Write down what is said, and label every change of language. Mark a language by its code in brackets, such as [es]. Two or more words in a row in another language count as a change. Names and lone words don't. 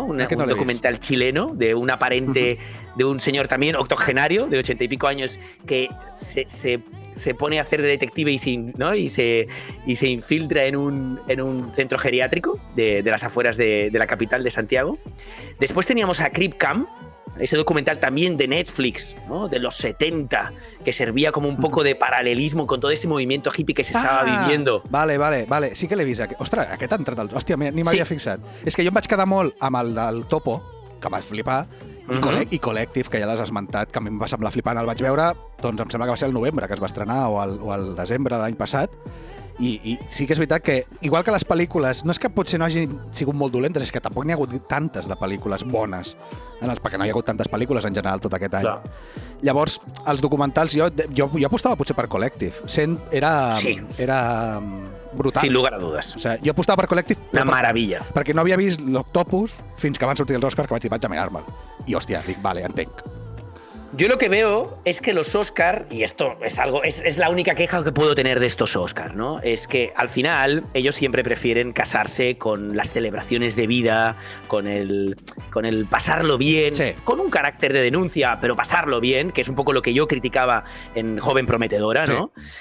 [es] Un documental chileno de un aparente, de un señor también octogenario de 80 y pico años que se pone a hacer de detective y se infiltra en un centro geriátrico de las afueras de la capital de Santiago. Después teníamos a Crip Camp, ese documental también de Netflix, ¿no? De los 70, que servía como un poco de paralelismo con todo ese movimiento hippie que se estava viviendo. [ca] Vale. Sí que l'he vist. Ostres, aquest ha entrat... Hòstia, ni m'havia fixat. És que jo em vaig quedar molt amb el del Topo, que va flipar, i Collective, que ja l'has esmentat, que a mi em va semblar flipant. El vaig veure, doncs em sembla que va ser el novembre, que es va estrenar, o el desembre de l'any passat. I sí que és veritat que, igual que les pel·lícules, no és que potser no hagin sigut molt dolentes, és que tampoc n'hi ha hagut tantes de pel·lícules bones, perquè no hi ha hagut tantes pel·lícules en general tot aquest any. Clar. Llavors, els documentals, jo apostava potser per Collective. Era brutal. [es] Sin lugar a dudes. [ca] O sigui, jo apostava per Collective... Una meravella. Perquè no havia vist l'Octopus fins que van sortir els Oscars, que vaig a mirar-me'l. I, hòstia, dic, vale, entenc. [es] Yo lo que veo es que los Oscar, y esto es la única queja que puedo tener de estos Oscar, ¿no? Es que al final ellos siempre prefieren casarse con las celebraciones de vida, con el pasarlo bien, con un carácter de denuncia, pero pasarlo bien, que es un poco lo que yo criticaba en Joven Prometedora, ¿no?